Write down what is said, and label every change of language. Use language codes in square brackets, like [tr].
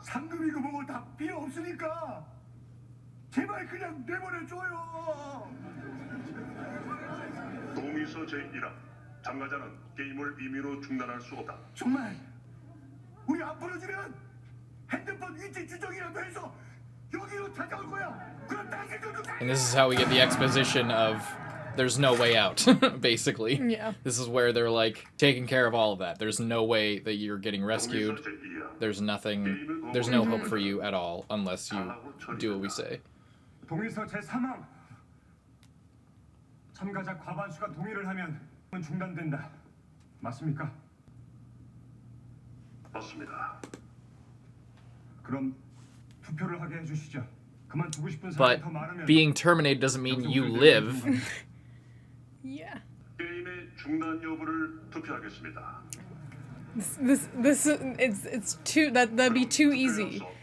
[ko] 상금이고 뭐고 다 필요 없으니까 제발 그냥 내보내줘요. 동의서 제1항 참가자는 게임을 임의로 중단할 수 없다. 정말 우리 안 풀어주면 핸드폰 위치 추적이라도 해서 여기로 찾아올 거야. 그럼 당신들도 [en] And this is how we get the exposition of there's no way out, basically. Yeah. This is where they're like taking care of all of that. There's no way that you're getting rescued. [ko] 동의서 제2항 [en] There's nothing, there's no hope for you at all unless you do what we say. [ko] 동의서 제3항 참가자 과반수가 동의를 하면 중단된다. 맞습니까? 맞습니다. 그럼 투표를 하게 해주시죠. 그만두고 싶은 [en] But [ko] 사람이 더 많으면 [en] being terminated doesn't mean you live. Yeah. [ko] 게임의 중단 여부를 투표하겠습니다. [en] It's too that'd be too easy.